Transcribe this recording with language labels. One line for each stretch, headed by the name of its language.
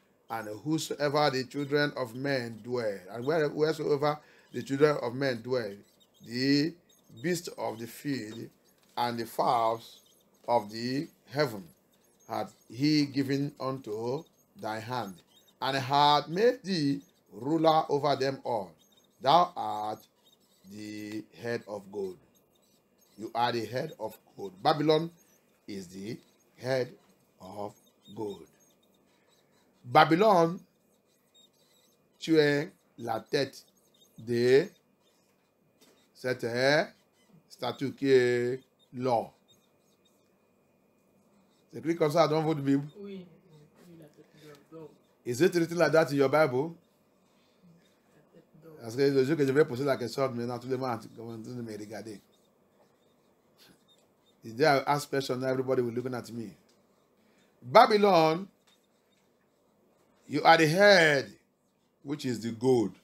English: And whosoever the children of men dwell, and wheresoever the children of men dwell, the beasts of the field and the fowls of the heaven hath he given unto thy hand, and hath made thee ruler over them all. Thou art the head of gold. You are the head of gold. Babylon is the head of gold.
French: Babylone, tu es la tête de cette statue qui est l'or. C'est écrit comme ça dans votre Bible? Oui, la tête d'or.
English: Is it written like that in your Bible?
French: Parce que le jour que je vais poser la question, maintenant tout le monde commence à me regarder.
English: If I ask question, everybody will looking at me. Babylon, you are the head, which is the gold.